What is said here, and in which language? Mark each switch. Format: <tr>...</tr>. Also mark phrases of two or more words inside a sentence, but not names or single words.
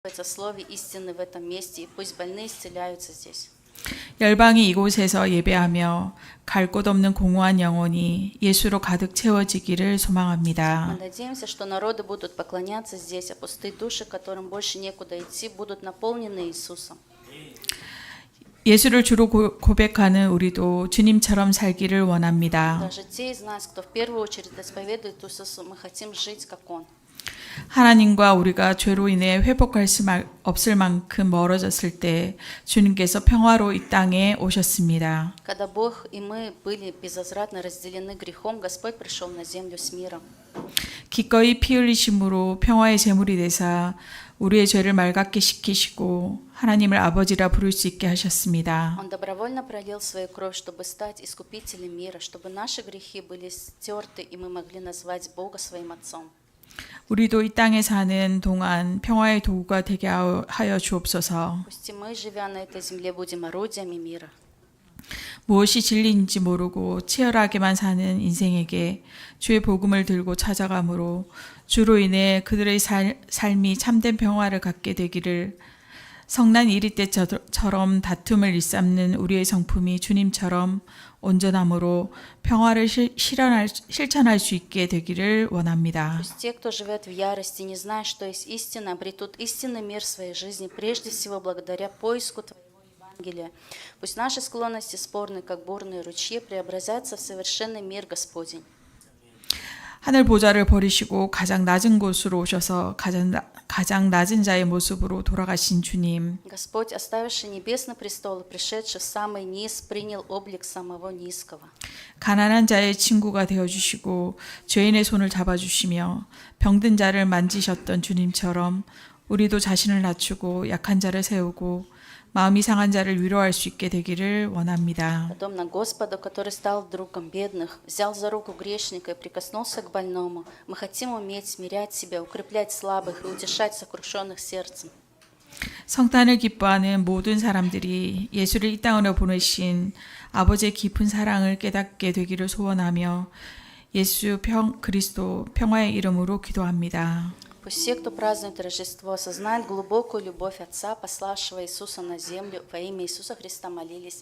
<ru>о слове истины в этом месте, и пусть больные исцеляются здесь.</ru> <ko>열방이 이곳에서 예배하며 갈 곳 없는 공허한 영혼이 예수로 가득 채워지기를</ko> <ru>Мы</ru> <ko>소망합니다.</ko> <ru>надеемся, что народы будут поклоняться здесь, а пустые души, которым больше некуда идти, будут наполнены Иисусом.</ru> <ko>예수를 주로 고백하는 우리도 주님처럼 살기를 원합니다.</ko> <ru>Даже те из нас, кто в первую очередь исповедует Иисуса, мы хотим жить, как Он.</ru> <ko>하나님과 우리가 죄로 인해 회복할 수 없을 만큼 멀어졌을 때 주님께서 평화로 이 땅에 오셨습니다.</ko> <ru>Когда Бог и мы были безвозвратно разделены грехом, Господь пришел на землю с миром.</ru> <ko>기꺼이 피 흘리심으로 평화의 제물이 되사 우리의 죄를 맑게 씻기시고 하나님을 아버지라 부를 수 있게 하셨습니다.</ko> <ru>Он добровольно пролил свою кровь, чтобы стать искупителем мира, чтобы наши грехи были стерты, и мы могли назвать Бога своим Отцом.</ru> <ko>우리도 이 땅에 사는 동안 평화의 도구가 되게 하여 주옵소서.</ko> <ru>Пусть и мы, живя на этой земле, будем орудиями мира.</ru> <ko>무엇이 진리인지 모르고 치열하게만 사는 인생에게 주의 복음을 들고 찾아가므로 주로 인해 그들의 삶이 참된 평화를 갖게 되기를, 성난 이리 때처럼 다툼을 일삼는 우리의 성품이 주님처럼 온전함으로 평화를 실천할 수 있게 되기를 원합니다.</ko> <ru>Пусть те, кто живет в ярости, не зная, что есть истина, обретут истинный мир в своей жизни, прежде всего благодаря поиску Твоего Евангелия. Пусть наши склонности спорны, как бурные ручьи, преобразятся в совершенный мир Господень.</ru> <ko>하늘 보좌를 버리시고 가장 낮은 곳으로 오셔서 가장 낮은 자의 모습으로 돌아가신 주님,</ko> <ru>Господь, оставивший небесный престол и пришедший в самый низ, принял облик самого низкого.</ru> <ko>가난한 자의 친구가 되어주시고 죄인의 손을 잡아주시며 병든 자를 만지셨던 주님처럼 우리도 자신을 낮추고 약한 자를 세우고 마음이 상한 자를 위로할 수 있게 되기를 원합니다.</ko> <ru>Подобно Господу, который стал другом бедных, взял за руку грешника и прикоснулся к больному, мы хотим уметь смирять себя, укреплять слабых и утешать сокрушенных сердцем.</ru> <ko>성탄을 기뻐하는 모든 사람들이 예수를 이 땅으로 보내신 아버지의 깊은 사랑을 깨닫게 되기를 소원하며 예수 그리스도 평화의 이름으로 기도합니다.</ko> <ru>Пусть все, кто празднует Рождество, осознают глубокую любовь Отца, пославшего Иисуса на землю. Во имя Иисуса Христа молились.</ru>